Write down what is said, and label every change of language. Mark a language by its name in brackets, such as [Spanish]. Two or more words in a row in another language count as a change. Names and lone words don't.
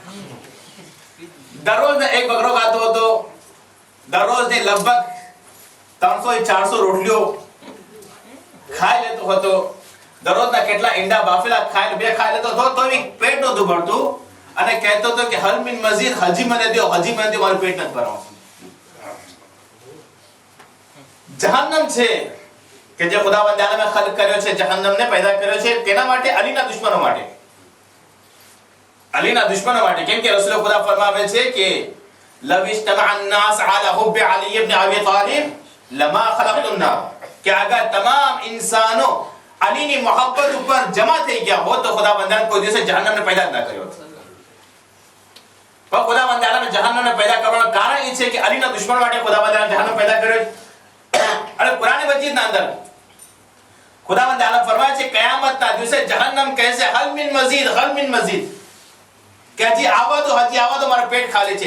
[Gujarati] દરરોજ એક બકરો ખાતો હતો, દરરોજ ને લગભગ 300 થી 400 રોટલીઓ ખાઈ લેતો હતો, દરરોજના કેટલા ઈંડા બાફેલા ખાઈ બે ખાઈ લેતો હતો તો એ પેટ નહોતું ભરતું અને કહેતો હતો કે [Arabic] هل من مزيد, [Gujarati] હજી મને દો, હજી મને દો, મારું પેટ નથી ભરવાનું। જહન્નમ છે કે જે ખુદાવંદ આલમે ખલક કર્યો છે, જહન્નમને પેદા કર્યો છે તેના માટે, અલીના દુશ્મનો માટે, અલીના દુશ્મનો માટે। કેમ કે રસૂલ ખુદા ફરમાવે છે કે [Arabic] لو اجتمع الناس على حب علي ابن ابي طالب لما خلقت النار, [Gujarati] કે અગર તમામ ઇન્સાનો અલીની મોહબ્બત ઉપર જમા થઈ ગયા હોત તો ખુદાવંદ કોઈ દિવસ જહન્નમને પેદા ન કર્યો હોત। પણ ખુદાવંદ આલમે જહન્નમને પેદા કરવાનું કારણ એ છે કે અલીના દુશ્મનો માટે ખુદાવંદ આલમે જહન્નમ પેદા કર્યો। અને કુરાન મજીદના અંદર ખુદાવંદ આલમ ફરમાય છે કયામતના દિવસે જહન્નમ કહેશે [Arabic] هل من مزيد, هل من مزيد, [Gujarati] કે હજી આવા દો, હજી આવા દો, મારું પેટ ખાલી છે।